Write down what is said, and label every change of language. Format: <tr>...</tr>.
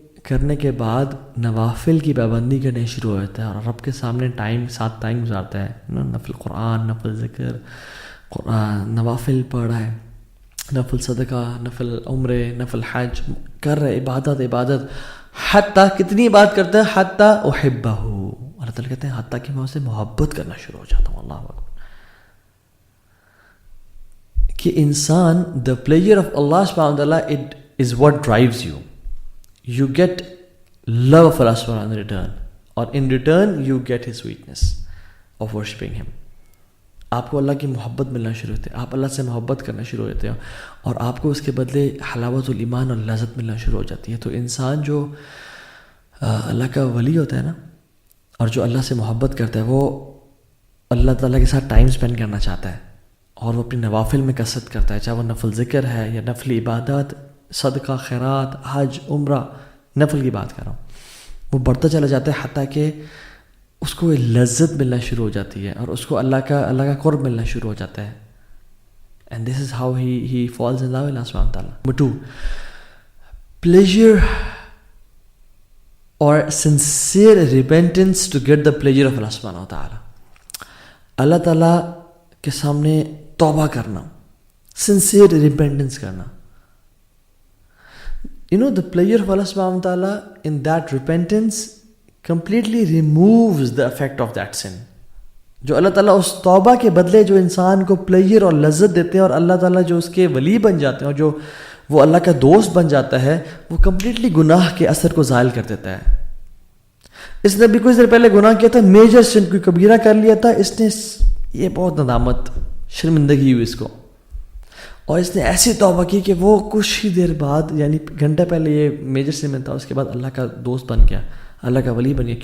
<ur>کرنے کے بعد نوافل کی پابندی کرنے شروع ہوتا ہے اور رب کے سامنے ساتھ ٹائم گزارتا ہے، نفل قرآن، نفل ذکر، قرآن نوافل پڑھ رہا ہے، نفل صدقہ، نفل عمرے، نفل حج کر رہے، عبادت، حتیٰ کتنی بات کرتے ہیں، حتیٰ احبہ، اللہ تعالیٰ کہتے ہیں حتیٰ کہ میں اسے محبت کرنا شروع ہو جاتا ہوں. اللہ اکبر. کہ انسان</ur> <en>the pleasure of Allah subhanahu wa ta'ala it is what drives you. You get love of Allah subhanahu wa ta'ala in return, or in return you get his sweetness of worshipping him.</en> <ur>آپ کو اللہ کی محبت ملنا شروع ہوتے ہیں، آپ اللہ سے محبت کرنا شروع ہوتے ہیں اور آپ کو اس کے بدلے حلاوت الایمان اور لذت ملنا شروع ہو جاتی ہے. تو انسان جو اللہ کا ولی ہوتا ہے نا، اور جو اللہ سے محبت کرتا ہے، وہ اللہ تعالیٰ کے ساتھ ٹائم اسپینڈ کرنا چاہتا ہے اور وہ اپنی نوافل میں کثرت کرتا ہے، چاہے وہ نفل ذکر ہے یا نفل عبادات، صدقہ، خیرات، حج، عمرہ، نفل کی بات کر رہا ہوں. وہ بڑھتا چلا جاتا ہے حتیٰ کہ اس کو لذت ملنا شروع ہو جاتی ہے اور اس کو اللہ کا قرب ملنا شروع ہو جاتا ہے.</ur> <en>And this is how he falls in love with Allah سبحانہ و تعالیٰ. Number 2، pleasure or sincere repentance to get the pleasure of Allah سبحانہ و تعالیٰ.</en> <ur>اللہ تعالیٰ کے سامنے توبہ کرنا،</ur> <en>sincere repentance</en> <ur>کرنا.</ur> <en>The pleasure of Allah subhanahu wa ta'ala in that repentance completely removes the effect of that sin.</en> <ur>جو اللہ تعالیٰ اس توبہ کے بدلے جو انسان کو پلیجر اور لذت دیتے ہیں اور اللہ تعالیٰ جو اس کے ولی بن جاتے ہیں اور جو وہ اللہ کا دوست بن جاتا ہے، وہ کمپلیٹلی گناہ کے اثر کو زائل کر دیتا ہے. اس نے بھی کچھ دیر پہلے گناہ کیا تھا، میجر سن، کوئی کبیرہ کر لیا تھا، اس نے یہ بہت ندامت، شرمندگی ہوئی اس کو، اور اس نے ایسی توبہ کی کہ وہ کچھ ہی دیر بعد، یعنی گھنٹہ پہلے یہ میجر سن میں تھا، اس کے بعد اللہ کا دوست بن گیا، اللہ کا ولی بن گیا.</ur>